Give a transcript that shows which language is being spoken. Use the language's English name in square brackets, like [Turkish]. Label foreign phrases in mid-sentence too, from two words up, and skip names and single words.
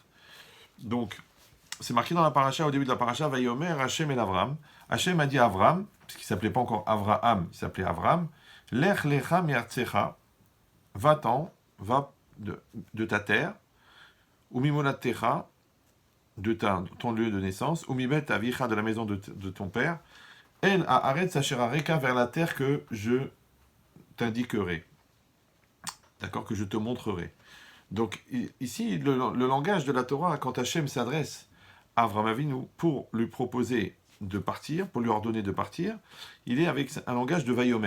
[French] Donc c'est marqué dans la paracha, au début de la paracha, [Hebrew] ויאמר השם אל אברם. [French] Hachem a dit à Avram, puisqu'il ne s'appelait pas encore Avraham, il s'appelait Avram, [Hebrew] לך לך מארצך, [French] va-t'en, va de ta terre, [Hebrew] וממולדתך, [French] de ton lieu de naissance, [Hebrew] ומבית אביך, [French] de la maison de ton père, [Hebrew] אל הארץ אשר אראך, [French] vers la terre que je t'indiquerai, d'accord, que je te montrerai. Donc ici, le langage de la Torah, quand Hachem s'adresse à Avraham Avinu pour lui proposer de partir, pour lui ordonner de partir, il est avec un langage de Vayomer.